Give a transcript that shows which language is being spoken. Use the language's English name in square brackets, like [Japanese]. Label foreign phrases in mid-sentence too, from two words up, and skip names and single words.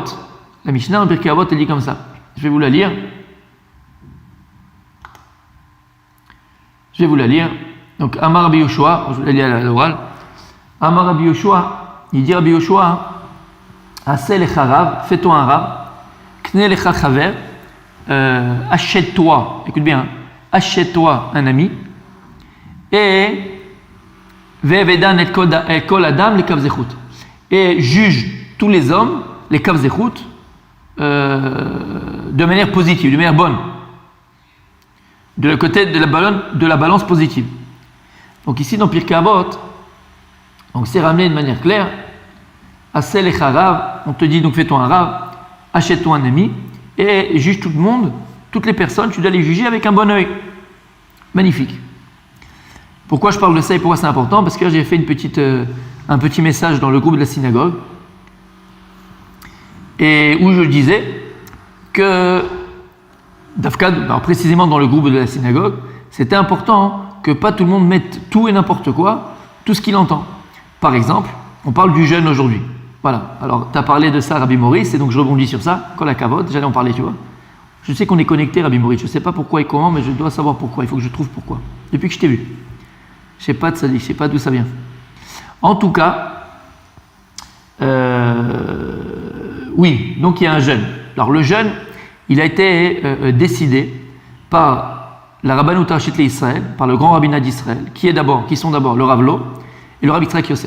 [French] La Mishnah dans Pirkei Avot, elle dit comme ça. Je vais vous la lire. Donc, [Hebrew] אמר רבי יהושע, [French] je vais la lire à l'oral. [Hebrew] אמר רבי יהושע, [French] il dit Rabbi Yoshua, [Hebrew] עשה לך רב, [French] fais-toi un rav, [Hebrew] קנה לך חבר, [French] achète-toi, écoute bien, achète-toi un ami, et [Hebrew] והוי דן את כל אדם לכף זכות, [French] et juge tous les hommes, [Hebrew] לכף זכות, [French] de manière positive, de manière bonne, de le côté de la balance positive. Donc ici dans Pirkei Avot, donc c'est ramené de manière claire. [Hebrew] עשה לך רב, [French] on te dit donc fais-toi un rav, achète-toi un ami et juge tout le monde, toutes les personnes, tu dois les juger avec un bon œil. Magnifique. Pourquoi je parle de ça et pourquoi c'est important? Parce que j'ai fait un petit message dans le groupe de la synagogue et où je disais que précisément dans le groupe de la synagogue, c'était important que pas tout le monde mette tout et n'importe quoi, tout ce qu'il entend. Par exemple, on parle du jeûne aujourd'hui. Voilà. Alors, tu as parlé de ça, Rabbi Maurice, et donc je rebondis sur ça. [Hebrew] כל הכבוד, [French] j'allais en parler, tu vois. Je sais qu'on est connecté, Rabbi Maurice. Je ne sais pas pourquoi et comment, mais je dois savoir pourquoi. Il faut que je trouve pourquoi. Depuis que je t'ai vu. Je ne sais pas de ça, je ne sais pas d'où ça vient. En tout cas, oui, donc il y a un jeûne. Alors, le jeûne, il a été décidé par la [Hebrew] רבנות ראשית לישראל, [French] par le grand rabbinat d'Israël, qui sont d'abord le Rav Lo et le Rav Yitzhak Yosef.